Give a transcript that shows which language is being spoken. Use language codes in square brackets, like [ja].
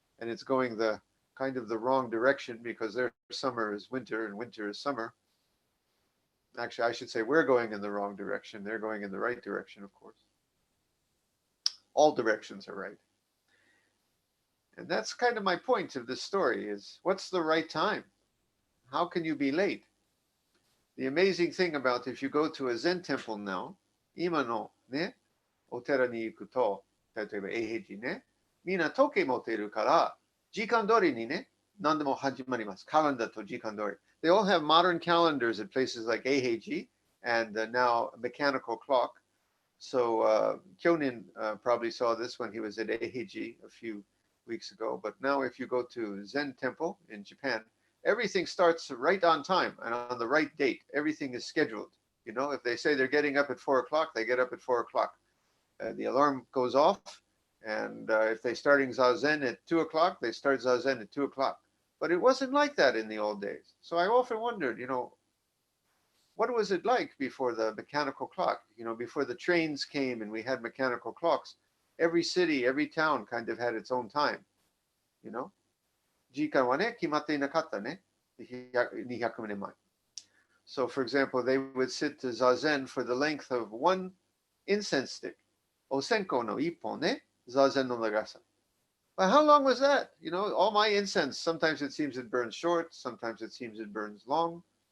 [en] And it's going the kind of the wrong direction because their summer is winter and winter is summer. Actually, I should say we're going in the wrong direction. They're going in the right direction, of course. All directions are right. And that's kind of my point of this story is what's the right time? How can you be late? The amazing thing about if you go to a Zen temple now, [ja] 今のね、お寺に行くと、例えば永平寺ね、みんな時計持っているから、時間通りにね、何でも始まります。 calendar と時間通り。 [en] They all have modern calendars at places like Eiheiji and now a mechanical clock. So Kyonin probably saw this when he was at Eiheiji a few weeks ago. But now if you go to Zen temple in Japan, everything starts right on time and on the right date. Everything is scheduled. If they say they're getting up at 4 o'clock, they get up at 4 o'clock. The alarm goes off. And if they're starting Zazen at 2 o'clock, they start Zazen at 2 o'clock. But it wasn't like that in the old days. So I often wondered, what was it like before the mechanical clock? Before the trains came and we had mechanical clocks, every city, every town kind of had its own time. [ja] 時間はね、決まっていなかったね。 200年前. [en] So for example, they would sit to Zazen for the length of one incense stick. [ja] Osenko no ippon ne, Zazen no nagasa. [en] But how long was that? All my incense, sometimes it seems it burns short, sometimes it seems it burns long.